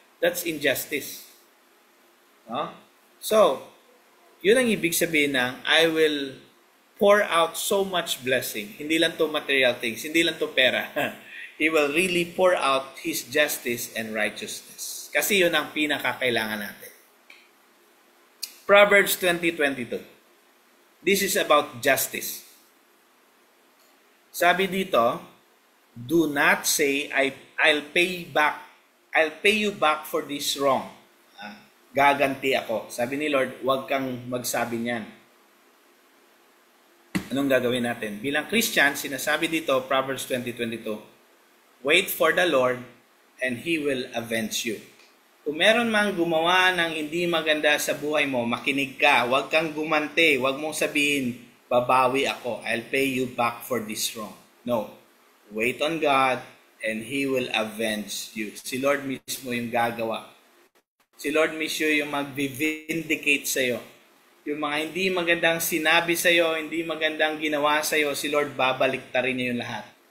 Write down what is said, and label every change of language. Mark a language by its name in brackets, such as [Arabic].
[English] That's injustice. No? So, [Filipino] yun ang ibig sabihin ng [English] I will pour out so much blessing. [Filipino] Hindi lang to material things, hindi lang to pera. [English] He will really pour out His justice and righteousness. [Filipino] Kasi yun ang pinakakailangan natin. [English] Proverbs 20:22. This is about justice. [Filipino] Sabi dito, [English] Do not say, I'll pay you back for this wrong. [Filipino] Gaganti ako. Sabi ni Lord, huwag kang magsabi niyan. Anong gagawin natin? Bilang Christian, sinasabi dito, [English] Proverbs 20:22, wait for the Lord and He will avenge you. [Filipino] Kung meron mang gumawa ng hindi maganda sa buhay mo, makinig ka. Huwag kang gumante. Huwag mong sabihin, babawi ako. [English] I'll pay you back for this wrong. No. Wait on God and He will avenge you. [Filipino] Si Lord mismo yung gagawa. Si Lord mismo yung mag-vindicate sa'yo. Yung mga hindi magandang sinabi sa'yo, hindi magandang ginawa sa'yo, si Lord babaliktarin niya yung lahat.